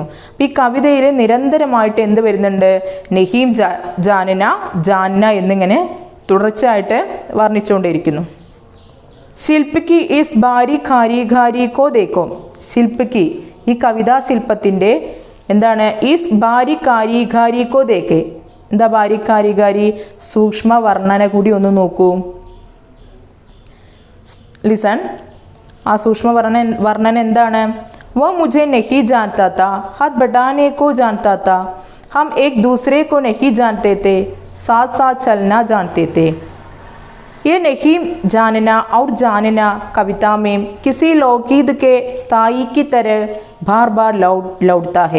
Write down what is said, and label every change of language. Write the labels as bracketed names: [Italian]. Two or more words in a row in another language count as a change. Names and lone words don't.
[Malayalam] അപ്പം ഈ കവിതയിൽ നിരന്തരമായിട്ട് എന്ത് വരുന്നുണ്ട്? [Hindi] नहीं जानना [Malayalam] എന്നിങ്ങനെ തുടർച്ചയായിട്ട് വർണ്ണിച്ചുകൊണ്ടിരിക്കുന്നു. [Hindi] ശില്പിക്ക് इस बारीक कारीगरी को देखो. [Malayalam] ശില്പിക്ക്, ഈ കവിതാ ശില്പത്തിൻ്റെ എന്താണ്? [Hindi] इस बारीक कारीगरी को देखे. എന്താ ബാരി കാരിഗാരി? [Malayalam] സൂക്ഷ്മ വർണ്ണന കൂടി ഒന്ന് നോക്കൂ. लिसन, ആ സൂക്ഷ്മ വർണ്ണന എന്താണ്? [Hindi] वह मुझे नहीं जानता था, हाथ बढ़ाने को जानता था, हम एक दूसरे को नहीं जानते थे, साथ साथ चलना जानते थे. ये नहीं जानना और जानना कविता में किसी लोकगीत के स्थाई की तरह बार बार लौटता है.